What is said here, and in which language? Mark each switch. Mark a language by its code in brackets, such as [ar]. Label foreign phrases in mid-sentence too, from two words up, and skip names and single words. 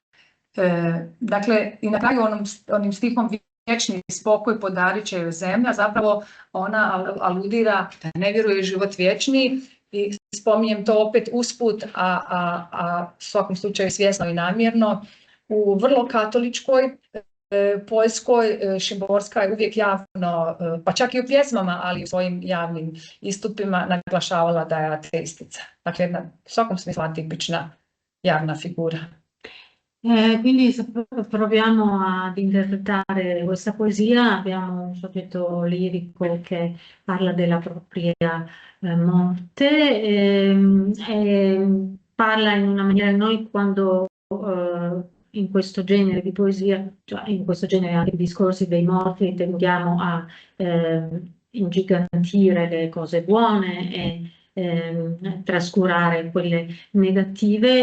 [hr] Dakle, i na kraju onim stihom vječni spokoj podarit će joj zemlja, zapravo ona aludira da ne vjeruje u život vječni i spominjem to opet usput, a u svakom slučaju svjesno i namjerno. U vrlo katoličkoj Poljskoj Šimborska je uvijek javno, pa čak i u pjesmama, ali i u svojim javnim istupima naglašavala da je ateistica. Dakle, jedna u svakom smislu atipična javna figura. [it] Quindi proviamo ad interpretare questa poesia. Abbiamo un soggetto lirico che parla della propria morte e parla in una maniera, noi quando in questo genere di poesia, cioè in questo genere anche di discorsi dei morti, tendiamo a ingigantire le cose buone e trascurare quelle negative.